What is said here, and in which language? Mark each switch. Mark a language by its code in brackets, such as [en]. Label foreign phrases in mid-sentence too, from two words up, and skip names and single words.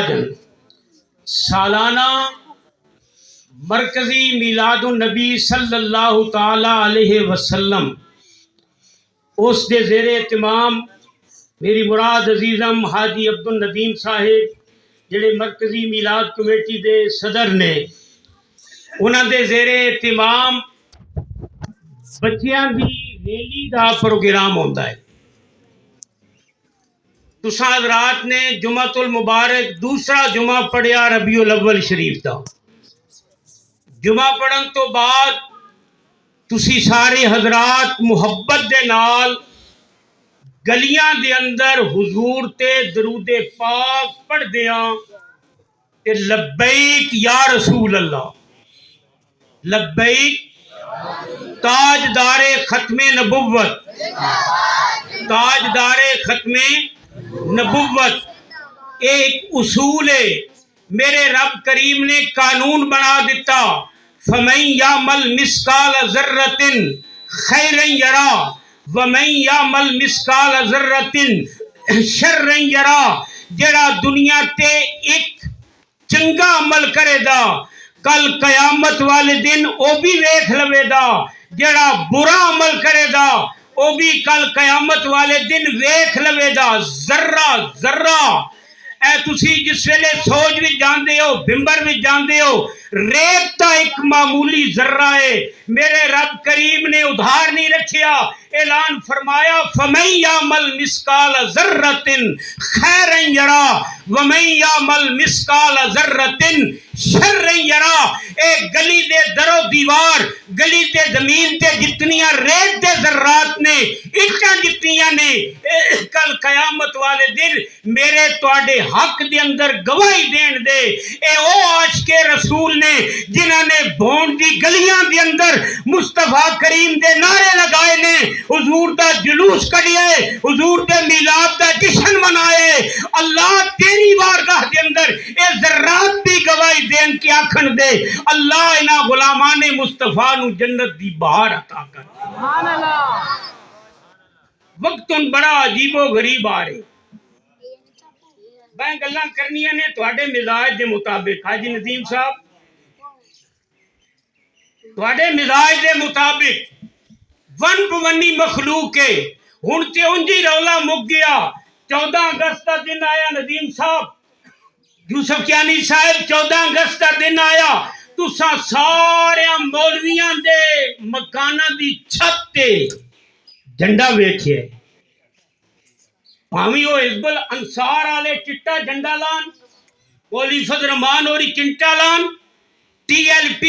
[pa] سالانہ مرکزی میلاد النبی [ar] صلی اللہ تعالی علیہ وسلم [pa] اس دے زیر اہتمام میری مراد عزیزم حاجی عبد الندیم صاحب جڑے مرکزی میلاد کمیٹی دے صدر نے، انہاں دے زیر اہتمام بچیاں دی ریلی دا پروگرام ہوندا ہے۔ تساں حضرات نے جمعۃ المبارک دوسرا جمعہ پڑھیا ربیع الاول شریف دا، جمعہ پڑھن تو بعد تسی سارے حضرات محبت دے نال گلیاں دے اندر حضور تے درود پاک پڑھ دیاں تے [ar] لبیک یا رسول اللہ، [pa] لبیک تاجدار ختم نبوت، تاجدار ختم نبوت ایک اصول ہے، میرے رب کریم نے قانون بنا دیتا، [ar] فَمَن يَعْمَلْ مِثْقَالَ ذَرَّةٍ خَيْرًا يَرَهُ وَمَن يَعْمَلْ مِثْقَالَ ذَرَّةٍ شَرًّا يَرَهُ۔ [pa] جڑا دنیا تے ایک چنگا عمل کرے دا کل قیامت والے دن او بھی ویکھ لوے دا، جڑا برا عمل کرے دا او بھی کل قیامت والے دن ویکھ لوے دا۔ ذرہ ذرہ اے تسی جس ویلے سوج بھی جاندے ہو، بمبر بھی جاندے ہو، ریت تا ایک معمولی ذرہ ہے، میرے رب کریم نے ادھار نہیں رکھیا، اعلان فرمایا [ar] فَمَن يَعْمَلْ مِثْقَالَ ذَرَّةٍ خَيْرًا يَرَهُ وَمَن يَعْمَلْ مِثْقَالَ ذَرَّةٍ شَرًّا يَرَهُ۔ [pa] اے گلی دے در و دیوار، گلی تے زمین تے جتنیاں ریت دے ذرات نے، اٹھاں جتنیاں نے، کل قیامت والے دن میرے تواڈے حق دے اندر گواہی دین دے۔ اے او عاشق رسول نے جنہاں نے بھونڈ دی گلیاں دے اندر مصطفیٰ کریم دے نعرے لگائے نے، حضور دا جلوس کڈیے، حضور دے میلاد دا جشن منائے۔ اللہ تیری بارگاہ دے اندر اے ذرات دی گواہی دین کے آکھن دے اللہ انہاں غلامان مصطفیٰ نو جنت دی بہار عطا کر۔ [ar] سبحان اللہ۔ [pa] وقتاً بڑا عجیب و غریب آ رہے، میں گلاں کرنیاں نے تواڈے مزاج دے مطابق۔ حاجی ندیم صاحب تواڈے مزاج دے مطابق ون پونی مخلوق ہے، ہن تے انجی رولا مک گیا۔ 14 اگست کا دن آیا ندیم صاحب، یوسف کیانی صاحب، 14 اگست کا دن آیا، تساں سارے مولویاں دے مکاناں دی چھت تے جھنڈا ویکھیا، ਭਾਵੇਂ ਉਹ ਹਿਜ਼ਬੁਲ ਅੰਸਾਰ ਵਾਲੇ ਚਿੱਟਾ ਝੰਡਾ ਲਾਣ, ਮੌਲਵੀ ਫਜ਼ਲ ਰਹਿਮਾਨ ਹੋਰੀ ਚਿੱਟਾ ਲਾਣ, TLP